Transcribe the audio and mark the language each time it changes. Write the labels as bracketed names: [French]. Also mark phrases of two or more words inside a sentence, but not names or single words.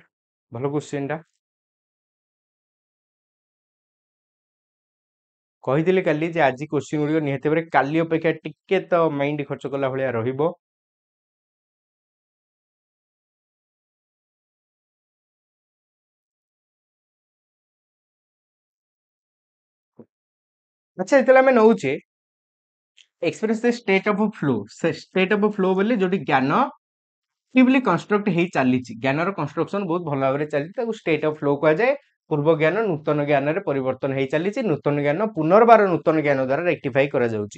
[Odia] ଭଲ କ୍ୱେଶ୍ଚିନ୍ ଟା। କହିଥିଲି କାଲି ଯେ ଆଜି କ୍ୱେଶ୍ଚିନ୍ ଗୁଡ଼ିକ ନିହାତି ଭାବରେ କାଲି ଅପେକ୍ଷା ଟିକେ ତ ମାଇଣ୍ଡ ଖର୍ଚ୍ଚ କଲା ଭଳିଆ ରହିବ। ଆଚ୍ଛା, ଯେତେବେଳେ ଆମେ ନଉଛେ [English] experience the state of flow, state of flow [Odia] ବୋଲି ଯୋଟି ଜ୍ଞାନ [English] actively construct [Odia] ହେଇ ଚାଲିଛି, ଜ୍ଞାନର କନଷ୍ଟ୍ରକ୍ସନ ବହୁତ ଭଲ ଭାବ ଚାଲି ତାକୁ [English] state of flow [Odia] କୁହା ଯାଏ। ପୂର୍ବ ଜ୍ଞାନ ନୂତନ ଜ୍ଞାନ ରେ ପରିବର୍ତ୍ତନ ହେଇ ଚାଲିଛି, ନୂତନ ଜ୍ଞାନ ପୁନର୍ବାର ନୂତନ ଜ୍ଞାନ ଦ୍ୱାରା ରେକ୍ଟିଫାଇ କରା ଯାଉଛି।